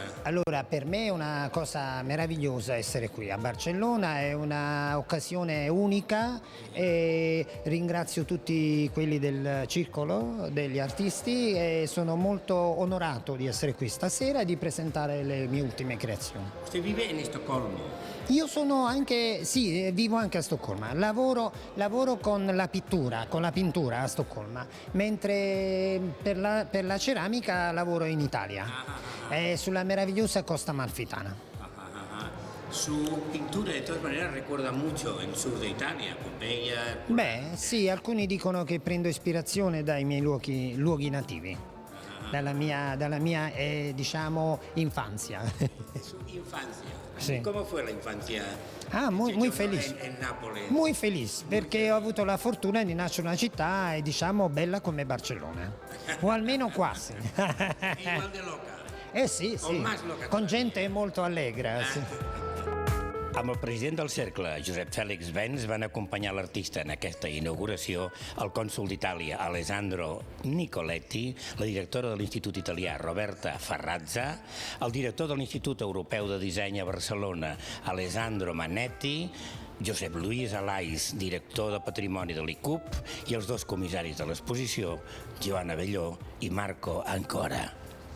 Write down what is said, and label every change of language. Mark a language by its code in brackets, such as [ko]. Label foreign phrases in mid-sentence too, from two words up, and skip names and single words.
[it] Allora, per me è una cosa meravigliosa essere qui a Barcellona, è un'occasione unica e ringrazio tutti quelli del circolo degli artisti e sono molto onorato di essere qui stasera e di presentare le mie ultime creazioni. [es] Usted vive in Stoccolma. [it] Io sono anche, sì, vivo anche a Stoccolma, lavoro con la pintura a Stoccolma, mentre per la ceramica lavoro in Italia, sulla meravigliosa Costa Amalfitana. [es] Su pintura de todas maneras recuerda mucho el sur de Italia, Pompeia. [it] Beh, sì, alcuni dicono che prendo ispirazione dai miei luoghi nativi, dalla mia diciamo, infanzia. [es] Su infancia. Sí. ¿Cómo fue la infancia? Muy feliz. En Nápoles. Muy feliz, [it] perché ho avuto la fortuna di nascere in una città, diciamo, bella come Barcellona, o almeno quasi. [es] Igual de loca. [it] Sì, [es] O más loca [it] con [es] todavía. [it] gente molto allegra. Sì. [ca] Amb el president del Cercle, Josep Fèlix Bens, van acompanyar l'artista en aquesta inauguració el cònsol d'Itàlia, Alessandro Nicoletti, la directora de l'Institut Italià, Roberta Ferrazza, el director de l'Institut Europeu de Disseny a Barcelona, Alessandro Manetti, Josep Lluís Alais, director de Patrimoni de l'ICUP, i els dos comissaris de l'exposició, Joan Abelló i Marco Ancora.